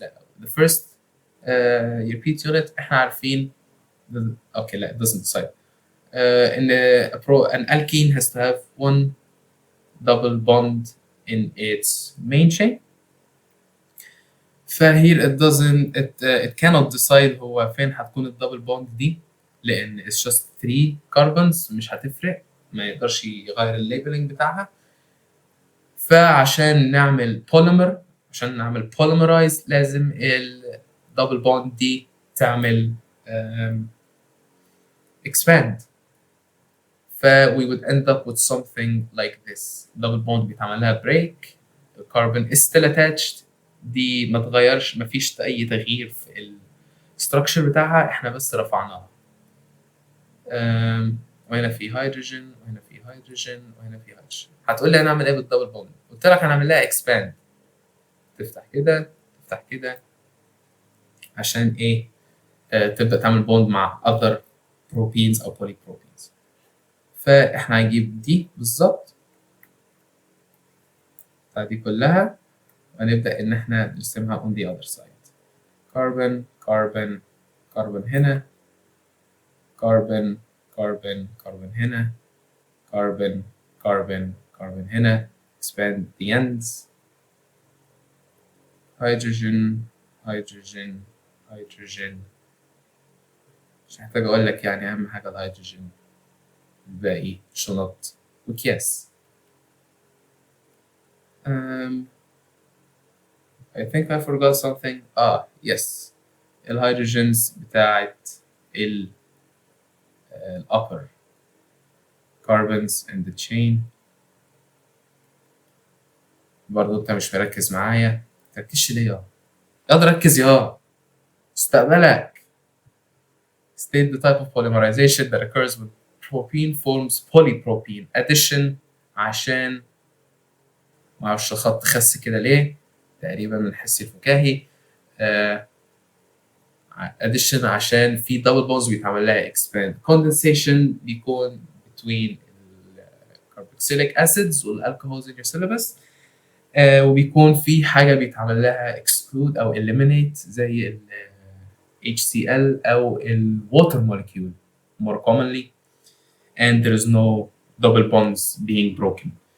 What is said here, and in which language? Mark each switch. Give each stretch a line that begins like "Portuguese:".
Arabic: لا
English: the first repeat unit
Arabic: احنا عارفين
English: okay لا it doesn't decide ان an alkene has to have one double bond in its main chain فهير it doesn't it cannot decide
Arabic: هو فين هتكون الدبل بوند دي لان
English: it's just 3 carbons
Arabic: مش هتفرق ما يقدرش يغير الليبلنج بتاعها. فعشان نعمل بوليمر عشان نعمل polymerize لازم الدبل بوند دي تعمل expand.
English: we would end up with something like this. double bond
Arabic: بيتعمل لها
English: break. the carbon is still attached.
Arabic: دي ما تغيرش ما فيش أي تغيير في الستراكشر بتاعها احنا بس رفعناها. وهنا في هيدروجين وهنا في هيدروجين وهنا في هيدروجين. هتقول لي هنعمل ايه بالدبل بوند؟ قلت لك هنعمل لها expand. تفتح كده تفتح كده عشان ايه تبدأ تعمل بوند مع
English: other propenes
Arabic: أو polypropenes. فإحنا هنجيب دي بالظبط دي كلها ونبدأ إن إحنا نرسمها
English: on the other side. carbon carbon carbon
Arabic: هنا
English: carbon carbon carbon هنا carbon carbon carbon هنا expand the ends. hydrogen hydrogen hydrogen
Arabic: مش محتاج أقول لك يعني أهم حاجة الهيدروجين الباقي شنط وأكياس.
English: I think I forgot something. yes
Arabic: الهيدروجينز بتاعت
English: upper carbons in the chain.
Arabic: برضه انت مش مركز معايا، متركزش ليه ياض؟ ركز مستقبلك.
English: State the type of polymerization that occurs when propene forms polypropene.
Arabic: addition عشان معرفش الخط خس كده ليه، تقريبا من الحس الفكاهي.
English: addition
Arabic: عشان في
English: double bonds
Arabic: بيتعمل لها
English: expand. condensation بيكون between carboxylic acids والalcohols in your syllabus.
Arabic: وبيكون في حاجة بيتعمل لها
English: exclude أو eliminate
Arabic: زي ال
English: HCl أو ال water molecule more commonly, and there is no double bonds being broken.